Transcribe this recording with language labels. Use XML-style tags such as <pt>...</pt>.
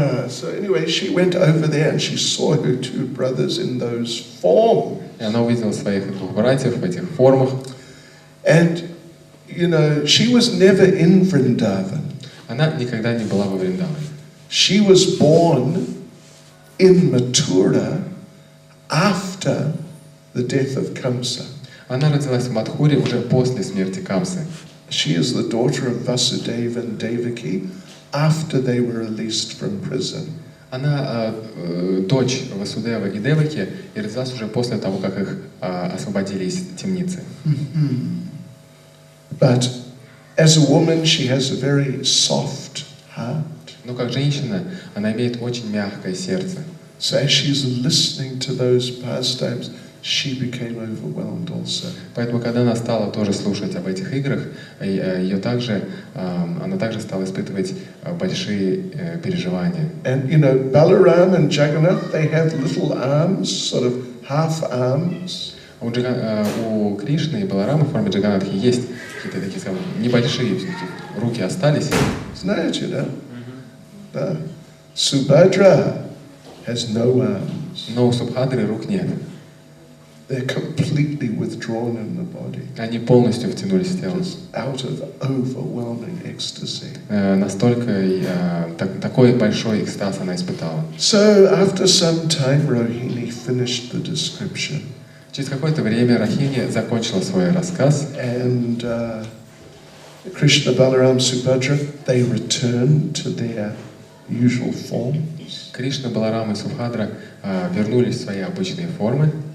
<en>So anyway, she went over there and she saw her two brothers in those forms.</en> <ru>И она увидела своих двух братьев в этих формах.</ru> <en>And, she was never in Vrindavan.</en> <ru>Она никогда не была во Вриндаване.</ru> <en>She was born in Mathura after the death of Kamsa.</en> <ru>Она родилась в Мадхуре уже после смерти Камсы.</ru> <en>She is the daughter of Vasudeva and Devaki after they were released from prison.</en> <ru>Она дочь Васудевы и Деваки и родилась уже после того, как их освободили из темницы.</ru> <en>But as a woman, she has a very soft heart.</en> <ru>Но как женщина, она имеет очень мягкое сердце.</ru> <en>So as she's listening to those pastimes, she became overwhelmed also.</en> <ru>Поэтому, когда она стала тоже слушать об этих играх, она также стала испытывать большие переживания.</ru> <en>And you know, Balaram and Jagannath, they have little arms, sort of half arms.</en> <ru>У Кришны и Баларама в форме Джаганатхи есть какие-то такие, скажем, небольшие все-таки руки остались. Знаете, да? Да.</ru> <en>Subhadra has no arms.</en> <ru>Но у Субхадры рук нет.</ru> <en>They're completely withdrawn in the body.</en> <ru>Они полностью втянулись в тело.</ru> <en>Just out of overwhelming ecstasy.</en> <ru>Настолько такой большой экстаз она испытала.</ru> <en>So after some time, Rohini finished the description.</en> <ru>Через какое-то время Рахини закончила свой рассказ.</ru> <en>And Krishna, Balaram, Subhadra, they returned to their usual forms.</en> <ru>Кришна, Баларам и Субхадра вернулись в свои обычные формы.</ru>